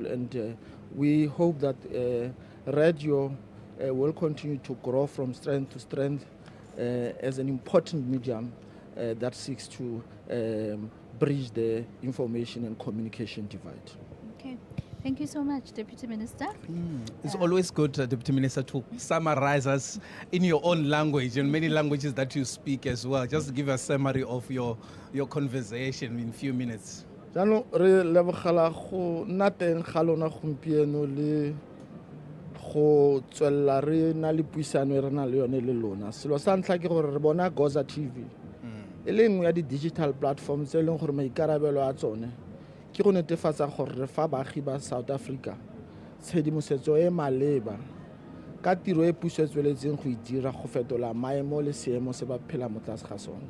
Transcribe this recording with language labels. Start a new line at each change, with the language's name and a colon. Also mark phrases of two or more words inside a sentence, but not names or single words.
English: And we hope that radio will continue to grow from strength to strength as an important medium that seeks to bridge the information and communication divide. Okay. Thank you so much, Deputy Minister. It's always good, Deputy Minister, to summarize us in your own language and many languages that you speak as well. Just give a summary of your conversation in a few minutes.
Tswana: Jano re lebogela go nna teng ga lona gompieno le go tswella re na le puisano e re na le yone le lona. Selo sa ntlha ke gore re bona Goza TV e le nngwe ya di-
English: digital platforms
Tswana: tse e leng gore maikarabelo a tsone ke go netefatsa gore re fa baagi ba South Africa tshedimosetso e maleba ka tiro e puso e tsweletseng go e dira go fetola maemo le seemo se ba phela mo tlase ga sone.